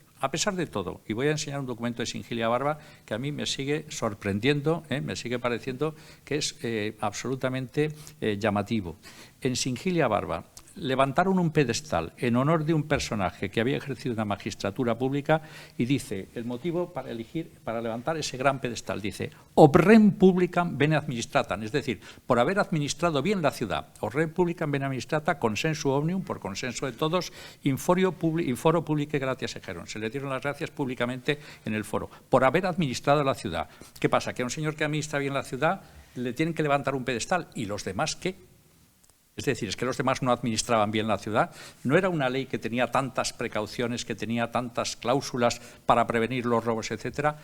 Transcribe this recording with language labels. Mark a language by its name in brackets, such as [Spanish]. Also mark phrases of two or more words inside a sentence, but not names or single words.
[Spanish] A pesar de todo, y voy a enseñar un documento de Singilia Barba que a mí me sigue sorprendiendo, me sigue pareciendo que es absolutamente llamativo. En Singilia Barba, levantaron un pedestal en honor de un personaje que había ejercido una magistratura pública y dice, el motivo para levantar ese gran pedestal, dice, [Latin] ob rem publicam bene administratam, [Spanish] es decir, por haber administrado bien la ciudad, [Latin] ob rem publicam bene administrata, consensu omnium, [Spanish] por consenso de todos, [Latin] in foro publicae gratias ejeron, [Spanish] se le dieron las gracias públicamente en el foro, por haber administrado la ciudad. ¿Qué pasa? Que a un señor que administra bien la ciudad le tienen que levantar un pedestal, ¿y los demás qué? Es decir, es que los demás no administraban bien la ciudad. No era una ley que tenía tantas precauciones, que tenía tantas cláusulas para prevenir los robos, etcétera.